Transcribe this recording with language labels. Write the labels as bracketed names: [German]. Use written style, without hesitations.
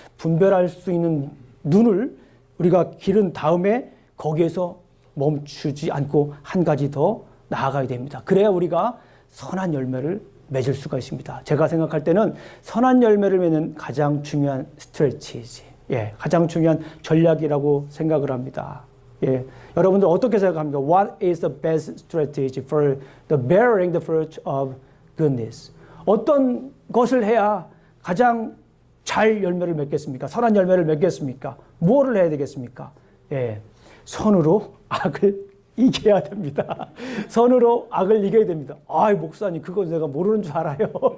[Korean] 분별할 수 있는 눈을 우리가 기른 다음에 거기에서 멈추지 않고 한 가지 더 나아가야 됩니다. 그래야 우리가 선한 열매를 맺을 수가 있습니다. 제가 생각할 때는 선한 열매를 맺는 가장 중요한 스트레티지, 가장 중요한 전략이라고 생각을 합니다. 여러분들 어떻게 생각합니까? [English] What is the best strategy for the bearing the fruit of goodness? [Korean] 어떤 것을 해야 가장 잘 열매를 맺겠습니까? 선한 열매를 맺겠습니까? 무엇을 해야 되겠습니까? 선으로 악을 이겨야 됩니다. 선으로 악을 이겨야 됩니다. 목사님, 그거 내가 모르는 줄 알아요.